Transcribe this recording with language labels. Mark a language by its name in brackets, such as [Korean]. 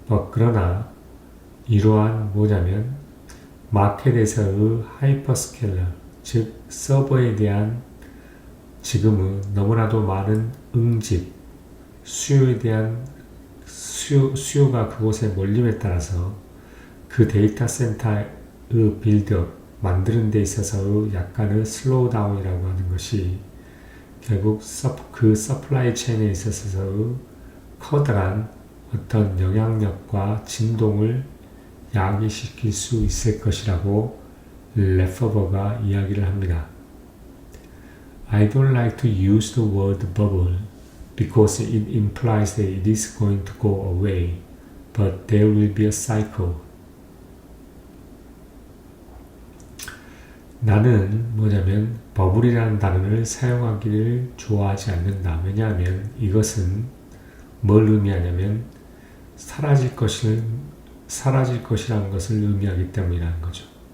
[Korean] 그러나 이러한 뭐냐면 마켓에서의 하이퍼스케일러, 즉 서버에 대한 지금은 너무나도 많은 응집, 수요에 대한 수요가 그곳에 몰림에 따라서 그 데이터 센터의 빌드업, 만드는 데 있어서의 약간의 슬로우다운이라고 하는 것이 결국 그 서플라이 체인에 있어서의 커다란 어떤 영향력과 진동을 야기시킬 수 있을 것이라고 레퍼버가 이야기를 합니다. [English] I don't like to use the word bubble because it implies that it is going to go away, but there will be a cycle. [Korean] 나는 뭐냐면 버블이라는 단어를 사용하기를 좋아하지 않는다. 왜냐하면 이것은 뭘 의미하냐면 사라질 것이라는 것을 의미하기 때문이라는 거죠.